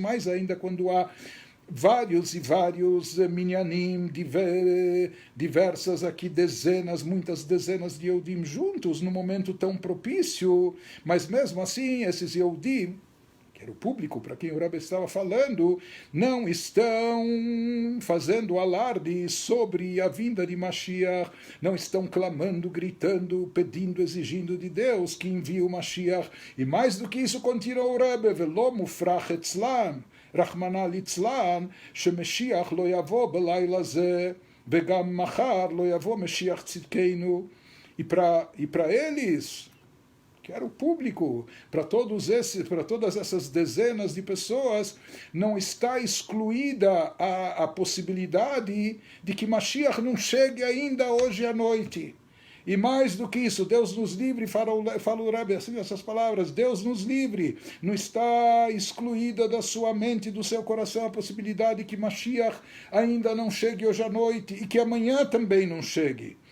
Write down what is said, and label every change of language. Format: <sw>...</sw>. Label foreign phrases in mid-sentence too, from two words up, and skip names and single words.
<pt>mais ainda quando há vários e vários minyanim, diversas aqui dezenas, muitas dezenas de Yehudim juntos, num momento tão propício, mas mesmo assim, esses Yehudim, que era o público para quem o Rebbe estava falando, não estão fazendo alarde sobre a vinda de Mashiach, não estão clamando, gritando, pedindo, exigindo de Deus que envie o Mashiach. E mais do que isso, continua o Rebbe,</pt> <he>ולא מופרך אצלן, רחמנא ליצלן, שמשיח לא יבוא בלילה זה, וגם מחר לא יבוא משיח צדקנו.</he> <pt>E para eles, que era o público, para todas essas dezenas de pessoas, não está excluída a possibilidade de que Mashiach não chegue ainda hoje à noite. E mais do que isso, Deus nos livre, fala o Rebbe assim, essas palavras, Deus nos livre, não está excluída da sua mente, do seu coração, a possibilidade que Mashiach ainda não chegue hoje à noite, e que amanhã também não chegue.</pt>